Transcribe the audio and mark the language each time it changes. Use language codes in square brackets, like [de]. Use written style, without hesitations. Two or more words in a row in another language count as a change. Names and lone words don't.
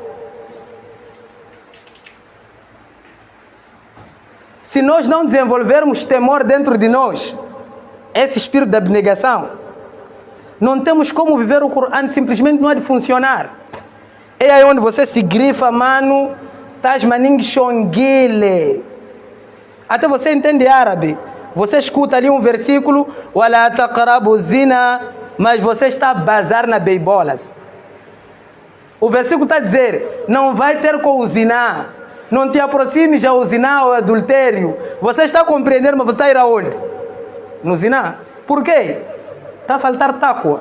[pt] Se nós não desenvolvermos temor dentro de nós, esse espírito de abnegação, não temos como viver o Coran, simplesmente não há de funcionar. É aí onde você se grifa, mano, tasmaning shongile. Até você entende árabe. Você escuta ali um versículo, [ar] ولا تقربوا الزنا, [pt] mas você está a bazar na beibolas. O versículo está a dizer, não vai ter com o zina, não te aproximes ao zina ou adultério. Você está a compreender, mas você está a ir aonde? No zina. Por quê? Está a faltar taqwa.